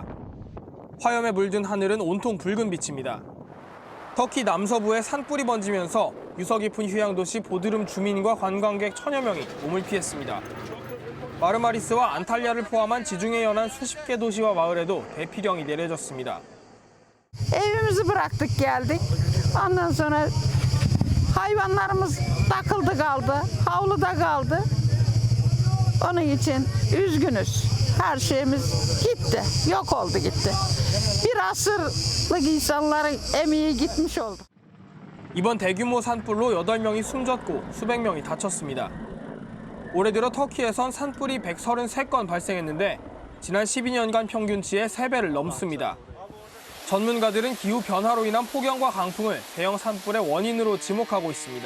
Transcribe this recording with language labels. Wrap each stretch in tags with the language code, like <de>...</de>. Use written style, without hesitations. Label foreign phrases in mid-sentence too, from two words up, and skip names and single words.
<ko>화염에 물든 하늘은 온통 붉은 빛입니다. 터키 남서부에 산불이 번지면서 유서 깊은 휴양도시 보드름 주민과 관광객 1,000여 명이 몸을 피했습니다. 마르마리스와 안탈리아를 포함한 지중해 연안 수십 개 도시와 마을에도 대피령이 내려졌습니다.</ko> <tr>Evimizi bıraktık geldik. Ondan sonra hayvanlarımız takıldı kaldı, havluda kaldı. Onun için üzgünüz. Her şeyimiz gitti, yok oldu gitti. Bir asırlık insanların emeği gitmiş oldu.</tr> <ko>이번 대규모 산불로 8명이 숨졌고 수백 명이 다쳤습니다. 올해 들어 터키에선 산불이 133건 발생했는데 지난 12년간 평균치의 3배를 넘습니다. 전문가들은 기후 변화로 인한 폭염과 강풍을 대형 산불의 원인으로 지목하고 있습니다.</ko>